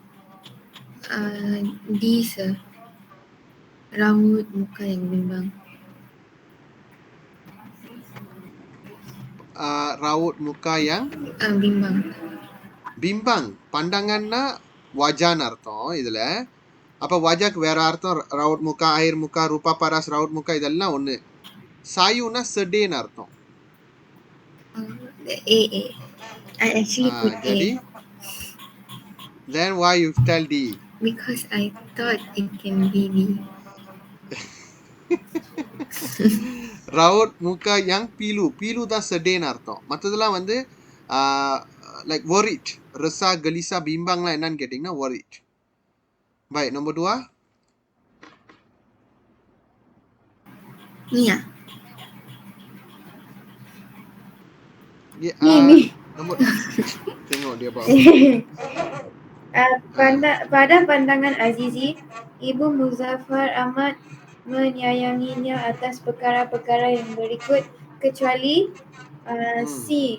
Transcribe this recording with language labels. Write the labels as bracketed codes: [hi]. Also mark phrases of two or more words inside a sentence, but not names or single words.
[ms] D, sir. Raut muka yang bimbang. Raut muka yang Bimbang. bimbang. Pandangan [ta] na wajah அர்த்தம் இதுல. அப்ப wajahக்கு வேற அர்த்தம். [ms] raut muka, air muka, rupa paras, raut muka [ta] இதெல்லாம் ஒண்ணு. சாயுனா sedih அர்த்தம். [en] A. I actually put jadi A. then why you tell D? Because I thought it can be D. [ms] raut muka yang pilu. [ta] Pilu தான் sedih அர்த்தம். மற்றதெல்லாம் வந்து [en] like worried. [ms] Resah, gelisah, [ta] bimbanglah என்னன்னு கேட்டிங்கன்னா worried. [ms] Baik, nombor 2. Ni ya? Ni. Nombor tengok dia bawa. Pada pandangan Azizi, Ibu Muzaffar amat menyayanginya atas perkara-perkara yang berikut, kecuali C.